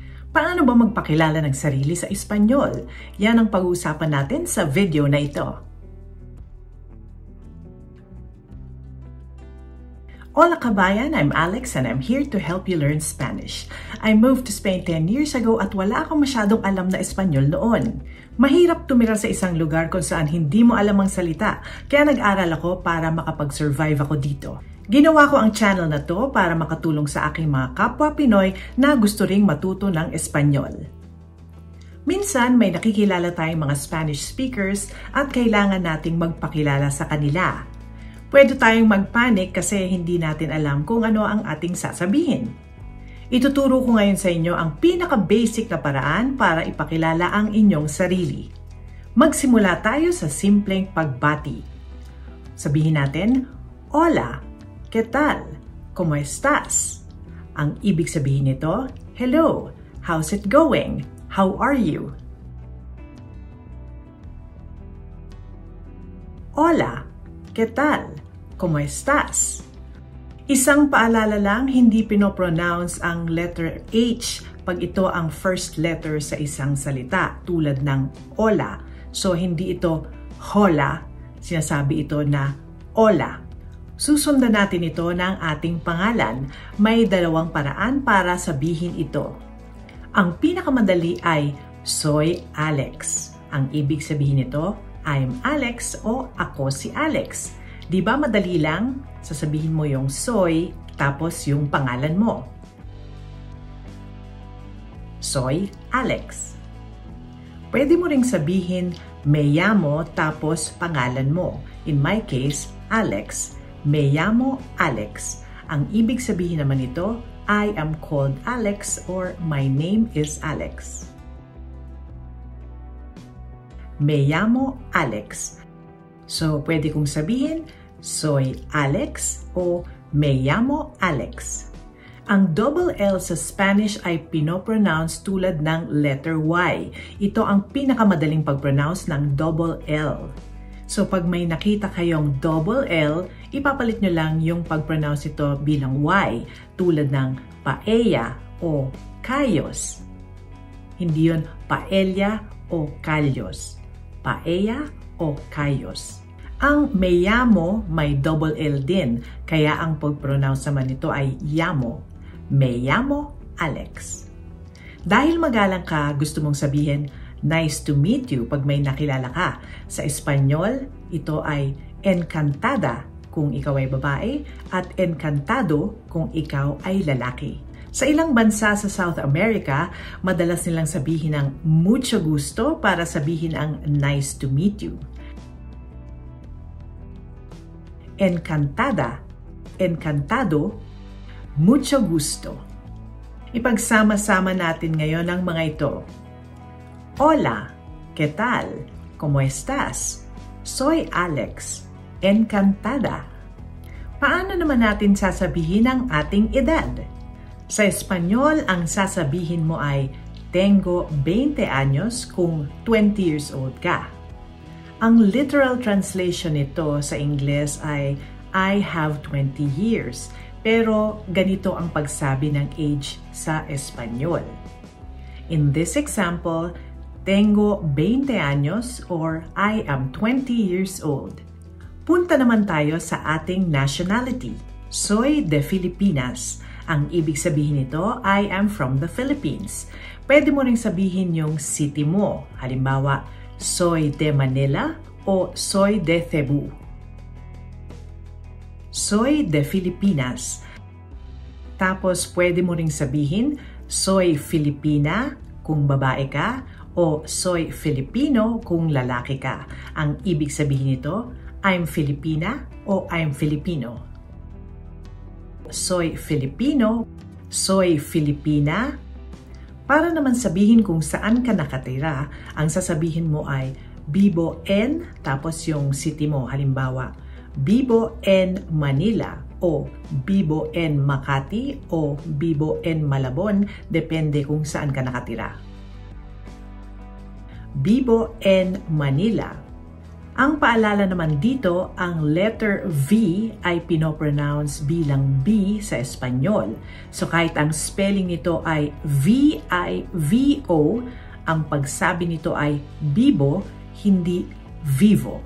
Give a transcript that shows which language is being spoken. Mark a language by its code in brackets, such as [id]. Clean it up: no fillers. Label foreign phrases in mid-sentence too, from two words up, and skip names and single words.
[tl] Paano ba magpakilala ng sarili sa Espanyol? Yan ang pag-uusapan natin sa video na ito. Hola kabayan, [en] I'm Alex and I'm here to help you learn Spanish. I moved to Spain 10 years ago [tl] at wala akong masyadong alam na Espanyol noon. Mahirap tumira sa isang lugar kung saan hindi mo alam ang salita, kaya nag-aral ako para makapag-survive ako dito. Ginawa ko ang channel na to para makatulong sa aking mga kapwa Pinoy na gusto ring matuto ng Espanyol. Minsan may nakikilala tayong mga [en] Spanish speakers [tl] at kailangan nating magpakilala sa kanila. Pwede tayong magpanik kasi hindi natin alam kung ano ang ating sasabihin. Ituturo ko ngayon sa inyo ang pinaka-basic na paraan para ipakilala ang inyong sarili. Magsimula tayo sa simpleng pagbati. Sabihin natin, [es] Hola! ¿Qué tal? ¿Cómo estás? [tl] Ang ibig sabihin nito, [en] hello, how's it going? How are you? [es] Hola, ¿qué tal? ¿Cómo estás? [tl] Isang paalala lang, hindi pinopronounce ang letter H pag ito ang [en] first letter [tl] sa isang salita tulad ng hola. So hindi ito hola, sinasabi ito na hola. Susundan natin ito ng ating pangalan. May dalawang paraan para sabihin ito. Ang pinakamadali ay soy Alex. Ang ibig sabihin nito, I'm Alex o ako si Alex. Di ba madali lang? Sasabihin mo yung soy tapos yung pangalan mo. [es] Soy Alex. [tl] Pwede mo ring sabihin [es] me llamo [tl] tapos pangalan mo. [en] In my case, [es] Alex. Me llamo Alex. [tl] Ang ibig sabihin naman nito, [en] I am called Alex or my name is Alex. [es] Me llamo Alex. [tl] So, pwede kong sabihin, [es] soy Alex o me llamo Alex. [tl] Ang [en] double L [tl] sa Spanish ay pinopronounce tulad ng letter Y. Ito ang pinakamadaling pag-pronounce ng [en] double L. [tl] So pag may nakita kayong [en] double L, [tl] ipapalit nyo lang yung pag-pronounce ito bilang Y, tulad ng paella o callos. Hindi yun paella o callos. Paella o callos. Ang [es] me llamo [tl] may [en] double L [tl] din, kaya ang pag-pronounce naman nito ay llamo. [es] Me llamo Alex. [tl] Dahil magalang ka, gusto mong sabihin, [en] nice to meet you [tl] pag may nakilala ka. Sa Espanyol, ito ay encantada kung ikaw ay babae at encantado kung ikaw ay lalaki. Sa ilang bansa sa South America, madalas nilang sabihin ang [es] mucho gusto [tl] para sabihin ang [en] nice to meet you. [es] Encantada, encantado, mucho gusto. [tl] Ipagsama-sama natin ngayon ang mga ito. [es] Hola, ¿qué tal? ¿Cómo estás? Soy Alex. Encantada. [tl] Paano naman natin sasabihin ang ating edad? Sa Espanyol, ang sasabihin mo ay [es] tengo 20 años [tl] kung [en] 20 years old [tl] ka. Ang [en] literal translation [tl] nito sa Ingles ay [en] I have 20 years. [tl] Pero ganito ang pagsabi ng age sa Espanyol. [en] In this example, [es] tengo 20 años [en] or I am 20 years old. [tl] Punta naman tayo sa ating nationality. [es] Soy de Filipinas. [tl] Ang ibig sabihin nito, [en] I am from the Philippines. [tl] Pwede mo ring sabihin yung city mo. Halimbawa, [es] soy de Manila o soy de Cebu. Soy de Filipinas. [tl] Tapos pwede mo ring sabihin, [es] soy Filipina [tl] kung babae ka o [es] soy Filipino [tl] kung lalaki ka. Ang ibig sabihin nito, [en] I'm Filipina [tl] o [en] I'm Filipino. [es] Soy Filipino, soy Filipina. [tl] Para naman sabihin kung saan ka nakatira, ang sasabihin mo ay [es] vivo en, [tl] tapos yung city mo. Halimbawa, [es] vivo en Manila o vivo en Makati o vivo en Malabon, [tl] depende kung saan ka nakatira. [es] Vivo en Manila. [tl] Ang paalala naman dito, ang letter V ay pinopronounce bilang B sa Espanyol. So kahit ang spelling nito ay V-I-V-O, ang pagsabi nito ay bibo, hindi vivo.